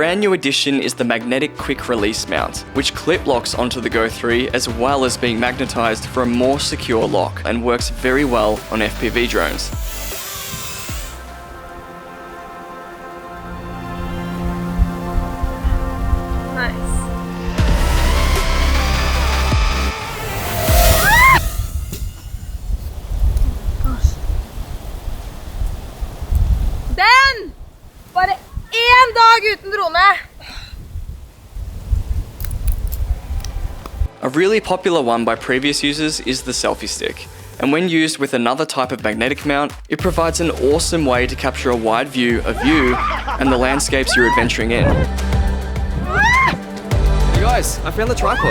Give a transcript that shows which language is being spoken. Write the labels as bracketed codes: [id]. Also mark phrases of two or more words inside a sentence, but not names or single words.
[en] brand new addition is the magnetic quick release mount, which clip locks onto the Go 3 as well as being magnetized for a more secure lock and works very well on FPV drones. Nice. [no] Den! Bare én dag uten drone! [en] A really popular one by previous users is the selfie stick, and when used with another type of magnetic mount, it provides an awesome way to capture a wide view of you and the landscapes you're adventuring in. You guys, I found the tripod.